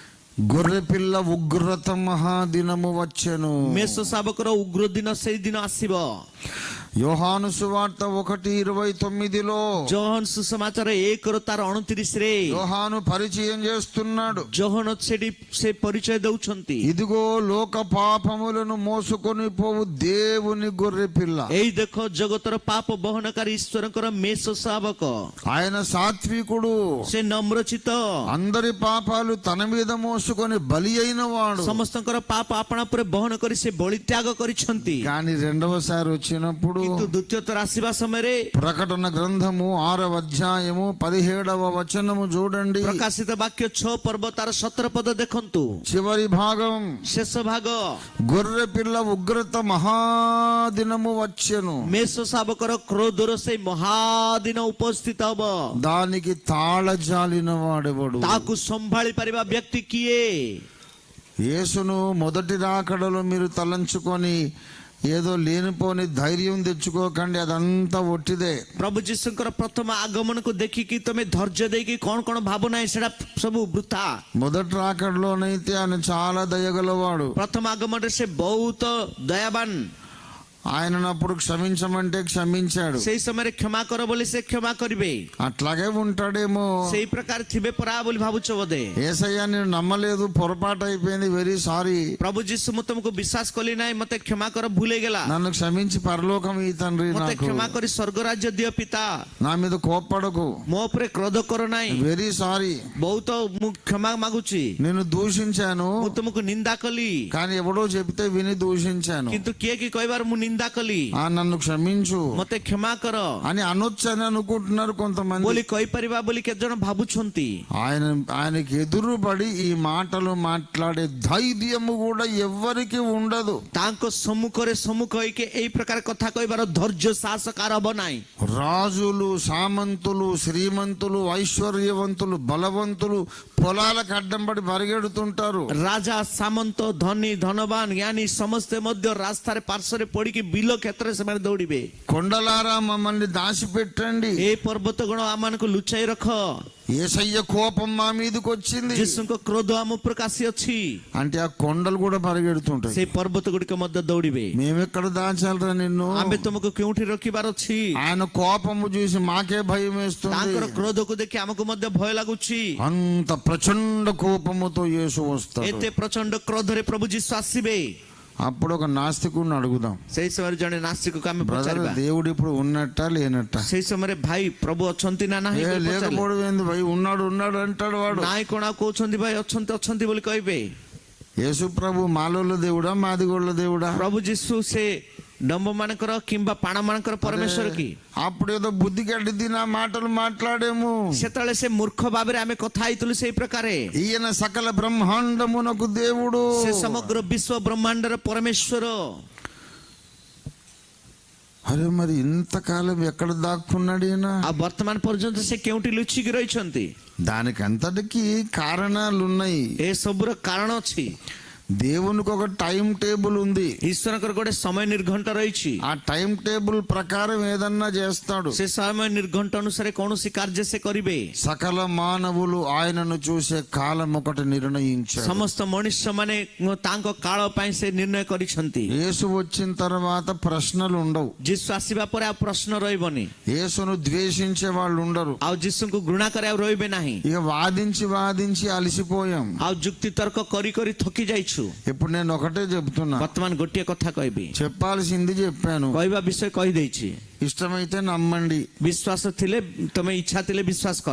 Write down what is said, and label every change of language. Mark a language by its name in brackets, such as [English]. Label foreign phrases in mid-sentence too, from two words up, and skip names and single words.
[Telugu] గొర్రె పిల్ల ఉగ్రత మహాదినము వచ్చెను. [Odia] ମେଷ ଶାବକର ଉଗ୍ର ଦିନ ସେଇ ଦିନ ଆସିବ। [Telugu] యోహాను సువార్త 1:29లో [Odia] ଯୋହନ ସୁସମାଚାର 1:29ରେ [Telugu] యోహాను పరిచయం చేస్తున్నాడు. [Odia] ଯୋହନ ସେଠି ସେ ପରିଚୟ ଦଉଛନ୍ତି। [Telugu] ఇదిగో లోక పాపములను మోసుకొని పోవు దేవుని గొర్రె పిల్ల. [Odia] ଏଇ ଦେଖ ଜଗତର ପାପ ବହନକାରୀ ଈଶ୍ୱରଙ୍କର ମେଷ ଶାବକ। [Telugu] ఆయన సాత్వికుడు, [Odia] ସେ ନମ୍ରଚିତ, [Telugu] అందరి పాపాలు తన మీద మోసుకొని బలి అయిన వాడు. [Odia] ସମସ୍ତଙ୍କର ପାପ ଆପଣା ଉପରେ ବହନ କରି ସେ ବଳି ତ୍ୟାଗ କରିଛନ୍ତି। [Telugu] కానీ రెండవసారి వచ్చినప్పుడు [Odia] କିନ୍ତୁ ଦ୍ୱିତୀୟ ଥର ଆସିବା ସମୟରେ [Telugu] ప్రకటన గ్రంథము 6వ అధ్యాయము 17వ వచనము చూడండి. [Odia] ପ୍ରକାଶିତ ବାକ୍ୟ 6 ପର୍ବ ତାର 17 ପଦ ଦେଖନ୍ତୁ। [Telugu] చివరి భాగం, [Odia] ଶେଷ ଭାଗ, [Telugu] గొర్రె పిల్ల ఉగ్రత మహాదినము వచ్చెను. [Odia] ମେଷ ଶାବକର କ୍ରୋଧର ସେଇ ମହାଦିନ ଉପସ୍ଥିତ ହବ। [Telugu] దానికి తాళజాలిన వాడెవడు? [Odia] ତାକୁ ସମ୍ଭାଳି ପାରିବା ବ୍ୟକ୍ତି କିଏ? [Telugu] యేసును మొదటి రాకడలో మీరు తలంచుకొని ఏదో లేనిపోని ధైర్యం తెచ్చుకోకండి, అదంతా ఒట్టిదే. [Odia] ପ୍ରଭୁ ଯୀଶୁଙ୍କର ପ୍ରଥମ ଆଗମନକୁ ଦେଖିକି ତମେ ଧୈର୍ଯ୍ୟ ଦେଇକି କଣ କଣ ଭାବ ନାହିଁ, ସେଟା ସବୁ ବୃଥା। [Telugu] మొదటి రాకడలోనైతే ఆయన చాలా దయగలవాడు. [Odia] ପ୍ରଥମ ଆଗମନରେ ସେ ବହୁତ ଦୟାବାନ। [Telugu] ఆయన అప్పుడు క్షమించమంటే క్షమించాడు. [Odia] ସେଇ ସମୟରେ କ୍ଷମା କର ବୋଲି ସେ କ୍ଷମା କରିବେ। [Telugu] అట్లాగే ఉంటాడేమో. [Odia] ସେଇ ପ୍ରକାର ଥିବେ ପରା ବୋଲି ଭାବୁଛ ବୋଧେ। [Telugu] యేసయ్య నేను నమ్మలేదు, పొరపాటు అయిపోయింది, [English] very sorry. [Odia] ପ୍ରଭୁ ଯୀଶୁ ମୁଁ ତମକୁ ବିଶ୍ୱାସ କଲି ନାହିଁ, ମତେ କ୍ଷମା କର, ଭୁଲ ହେଇଗଲା। [Telugu] నన్ను క్షమించి పరలోకం ఈ తండ్రి, [Odia] ମତେ [Telugu] నాకు [Odia] କ୍ଷମା କରି ସ୍ୱର୍ଗ ରାଜ୍ୟ ଦିଅ ପିତା। [Telugu] నా మీద కోప్పడకు, [Odia] ମୋ ଉପରେ କ୍ରୋଧ କର ନାହିଁ, [English] very sorry. [Odia] ବହୁତ ମୁଁ କ୍ଷମା ମାଗୁଛି। [Telugu] నేను దూషించాను, [Odia] ମୁଁ ତୁମକୁ ନିନ୍ଦା କଲି, [Telugu] కానీ ఎవడో చెప్తే విని దూషించాను. [Odia] କିନ୍ତୁ କିଏ କି କହିବାର ମୁଁ ନିନ୍ଦା କଲି, [Telugu] నన్ను క్షమించు [Odia] ମତେ କ୍ଷମା କର [Telugu] అని అనొచ్చని అనుకుంటున్నారు కొంతమంది. [Odia] ବୋଲି କହିପାରିବା ବୋଲି କେତେ ଜଣ ଭାବୁଛନ୍ତି। [Telugu] ఆయనకి ఎదురుపడి ఈ మాటలు మాట్లాడే ధైర్యము కూడా ఎవ్వరికి ఉండదు. [Odia] ତାଙ୍କ ସମ୍ମୁଖରେ ସମ୍ମୁଖ ହେଇକି ଏଇ ପ୍ରକାର କଥା କହିବାର ଧୈର୍ଯ୍ୟ ସାହସ କାର ହବ ନାହିଁ। [Telugu] రాజులు, సామంతులు, శ్రీమంతులు, ఐశ్వర్యవంతులు, బలవంతులు పొలాలకు అడ్డం పడి పరిగెడుతుంటారు. [Odia] ରାଜା, ସାମନ୍ତ, ଧନୀ, ଧନବାନ, ଜ୍ଞାନୀ ସମସ୍ତେ ମଧ୍ୟ ରାସ୍ତାରେ ପାର୍ଶ୍ୱରେ ପଡିକି ବିଲ କ୍ଷେତ୍ରରେ ସେମାନେ ଦୌଡ଼ିବେ। [Telugu] కొండలారా మమ్మల్ని దాచిపెట్టండి, [Odia] ଏ ପର୍ବତ ଗଣ ଆମମାନଙ୍କୁ ଲୁଚାଇ ରଖ, [Telugu] యేసయ్య కోపం మా మీదకి వచ్చింది [Odia] ଯୀଶୁଙ୍କ କ୍ରୋଧ ଆମ ଉପରକୁ ଆସିଅଛି। [Telugu] అంటే ఆ కొండలు కూడా పరిగెడుతుంటాయి. [Odia] ସେ ପର୍ବତ ଗୁଡ଼ିକ ମଧ୍ୟ ଦୌଡ଼ିବେ। [Telugu] మేమెక్కడ దాచాలరా నిన్ను? [Odia] ଆମେ ତୁମକୁ କେଉଁଠି ରଖିବାର ଅଛି? [Telugu] ఆయన కోపము చూసి మాకే భయం వేస్తుంది. [Odia] ତାଙ୍କର କ୍ରୋଧକୁ ଦେଖି ଆମକୁ ମଧ୍ୟ ଭୟ ଲାଗୁଛି। [Telugu] అంత ప్రచండ కోపముతో యేసు వస్తాడు. [Odia] ଏତେ ପ୍ରଚଣ୍ଡ କ୍ରୋଧରେ ପ୍ରଭୁ ଯୀଶୁ ଆସିବେ। [Telugu] అప్పుడు ఒక నాస్తికుడిని అడుగుదాం, [Odia] ସେଇ ସମୟରେ ଜଣେ ନାସ୍ତିକକୁ ଆମେ [Telugu] బ్రదర్ [Odia] ପଚାରିବା, [Telugu] దేవుడు ఇప్పుడు ఉన్నట్టా లేనట్టా? [Odia] ସେଇ ସମୟରେ ଭାଇ ପ୍ରଭୁ ଅଛନ୍ତି ନା ନାହିଁ? [Telugu] లేకపోవడం ఏంది భయ్, ఉన్నాడు ఉన్నాడు అంటాడు వాడు. [Odia] ନାଇଁ କଣ ଆଉ କହୁଛନ୍ତି ଭାଇ ଅଛନ୍ତି ଅଛନ୍ତି ବୋଲି କହିବେ। [Telugu] యేసు ప్రభు మాలోళ్ళ దేవుడా మాదిగోళ్ళ దేవుడా? [Odia] ପ୍ରଭୁ ଯୀଶୁ ସେ ଡମ୍ବ ମାନଙ୍କର କିମ୍ବା ପାଣ ମାନଙ୍କର ପରମେଶ୍ୱର କି? [Telugu] అప్పుడు ఏదో బుద్ధి గడ్డి తిన మాటలు మాట్లాడేము. [Odia] ସେତେବେଳେ ସେ ମୂର୍ଖ ଭାବରେ ଆମେ କଥା ହେଇଥିଲୁ ସେଇ ପ୍ରକାରେ। [Telugu] ఈయన సకల బ్రహ్మాండమునకు దేవుడు, [Odia] ସେ ସମଗ୍ର ବିଶ୍ୱ ବ୍ରହ୍ମାଣ୍ଡର ପରମେଶ୍ୱର। [Telugu] అరే మరి ఇంతకాలం ఎక్కడ దాక్కున్నాడు ఈయన? [Odia] ଆଉ ବର୍ତ୍ତମାନ ପର୍ଯ୍ୟନ୍ତ ସେ କେଉଁଠି ଲୁଚିକି ରହିଛନ୍ତି? [Telugu] దానికి అంతటికి కారణాలు ఉన్నాయి. [Odia] ଏ ସବୁର କାରଣ ଅଛି। [Telugu] దేవునికి ఒక [English] time table [Telugu] ఉంది. [Odia] ଈଶ୍ୱରଙ୍କର ଗୋଟେ ସମୟ ନିର୍ଘଣ୍ଟ ରହିଛି। [Telugu] ఆ [English] time table [Telugu] ప్రకారం ఏదన్నా చేస్తాడు. [Odia] ସେ ସମୟ ନିର୍ଘଣ୍ଟ ଅନୁସାରେ କୌଣସି କାର୍ଯ୍ୟ ସେ କରିବେ। [Telugu] సకల మానవులు ఆయనను చూసే కాలం ఒకటి నిర్ణయించాడు. [Odia] ସମସ୍ତ ମଣିଷ ମାନେ ତାଙ୍କ କାଳ ପାଇଁ ସେ ନିର୍ଣ୍ଣୟ କରିଛନ୍ତି। [Telugu] యేసు వచ్చిన తర్వాత ప్రశ్నలు ఉండవు. [Odia] ଯୀଶୁ ଆସିବା ପରେ ଆଉ ପ୍ରଶ୍ନ ରହିବନି। [Telugu] యేసును ద్వేషించే వాళ్ళు ఉండరు. [Odia] ଆଉ ଯୀଶୁଙ୍କୁ ଘୃଣା କରି ଆଉ ରହିବେ ନାହିଁ। [Telugu] ఇక వాదించి వాదించి అలసిపోయాం. [Odia] ଆଉ ଯୁକ୍ତି ତର୍କ କରି କରି ଥକି ଯାଇଛୁ। [Telugu] ఇప్పుడు నేను ఒకటే చెప్తున్నా, [Odia] ବର୍ତ୍ତମାନ ଗୋଟିଏ କଥା କହିବି, [Telugu] చెప్పాల్సింది చెప్పాను. [Odia] କହିବା ବିଷୟ କହିଦେଇଛି। [Telugu] ఇష్టమైతే నమ్మండి, [Odia] ବିଶ୍ୱାସ ଥିଲେ ତମେ ଇଚ୍ଛା ଥିଲେ ବିଶ୍ୱାସ କର।